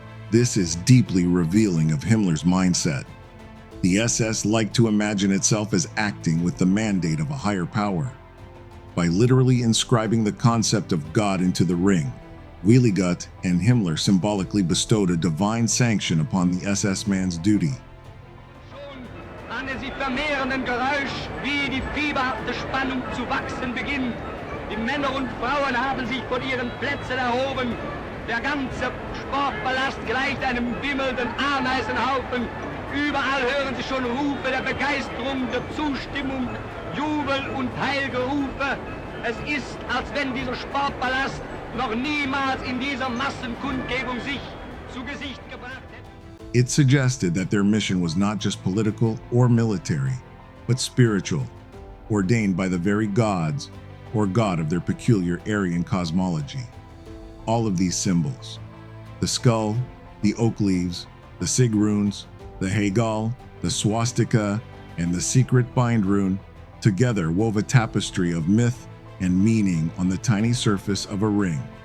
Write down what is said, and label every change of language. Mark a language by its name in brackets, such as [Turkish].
[English] This is deeply revealing of Himmler's mindset. The SS liked to imagine itself as acting with the mandate of a higher power. By literally inscribing the concept of God into the ring, Wiligut and Himmler symbolically bestowed a divine sanction upon the SS man's duty. [German] An sich vermehrenden Geräusch, wie die fieberhafte Spannung zu wachsen beginnt. Die Männer und Frauen haben sich von ihren Plätzen erhoben. Der ganze Sportpalast gleicht einem wimmelnden Ameisenhaufen. Überall hören Sie schon Rufe der Begeisterung, der Zustimmung, Jubel und Heilgerufe. Es ist, als wenn dieser Sportpalast noch niemals in dieser Massenkundgebung sich zu Gesicht gebracht hätte. [English] It suggested that their mission was not just political or military, but spiritual, ordained by the very gods or god of their peculiar Aryan cosmology. All of these symbols, the skull, the oak leaves, the sig runes, the Hegel, the swastika, and the secret bind rune, together wove a tapestry of myth and meaning on the tiny surface of a ring.